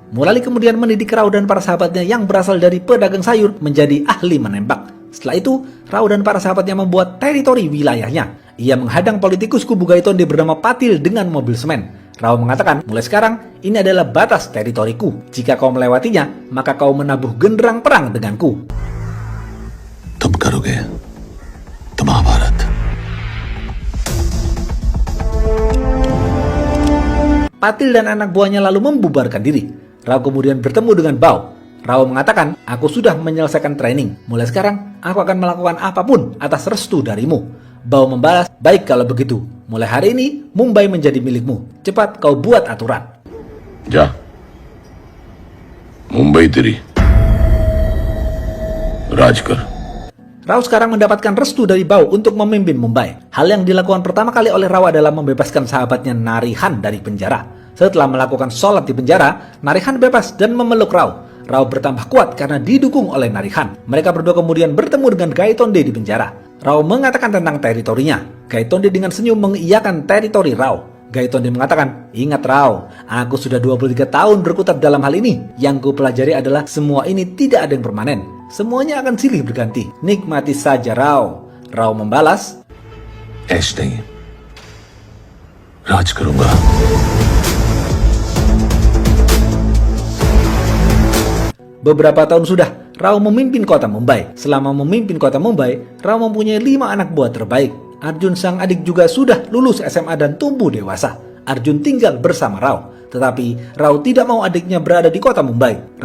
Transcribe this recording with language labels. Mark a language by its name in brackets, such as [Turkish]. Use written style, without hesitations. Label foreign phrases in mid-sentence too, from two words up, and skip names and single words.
[Indonesian] Murali kemudian mendidik Rao dan para sahabatnya yang berasal dari pedagang sayur menjadi ahli menembak. Setelah itu, Rao dan para sahabatnya membuat teritori wilayahnya. Ia menghadang politikus kubu Gaitonde bernama Patil dengan mobil semen. Rao mengatakan, mulai sekarang, ini adalah batas teritoriku. Jika kau melewatinya, maka kau menabuh genderang perang denganku. [Hindi] तुम करोगे, तुम महाभारत. [Indonesian] Patil dan anak buahnya lalu membubarkan diri. Rao kemudian bertemu dengan Bao. Rao mengatakan, aku sudah menyelesaikan training. Mulai sekarang, aku akan melakukan apapun atas restu darimu. Bao membalas, baik kalau begitu. Mulai hari ini, Mumbai menjadi milikmu. Cepat kau buat aturan. [Hindi] जा। मुंबई तेरी. राज कर। [Indonesian] Rao sekarang mendapatkan restu dari Bao untuk memimpin Mumbai. Hal yang dilakukan pertama kali oleh Rao adalah membebaskan sahabatnya Narihan dari penjara. Setelah melakukan sholat di penjara, Narihan bebas dan memeluk Rao. Rao bertambah kuat karena didukung oleh Narihan. Mereka berdua kemudian bertemu dengan Gaitonde di penjara. Rao mengatakan tentang teritorinya. Gaitonde dengan senyum mengiyakan teritori Rao. Gaitonde mengatakan, ingat Rao, aku sudah 23 tahun berkutat dalam hal ini. Yang ku pelajari adalah semua ini tidak ada yang permanen. Semuanya akan silih berganti. Nikmati saja Rao. Rao membalas, [Hindi] ऐश नहीं राज करूंगा। [Indonesian] Beberapa tahun sudah, Rao memimpin kota Mumbai. Selama memimpin kota Mumbai, Rao mempunyai 5 anak buah terbaik. Arjun sang adik juga sudah lulus SMA dan tumbuh dewasa. Arjun tinggal bersama Rao. Tetapi Rao tidak mau adiknya berada di kota Mumbai.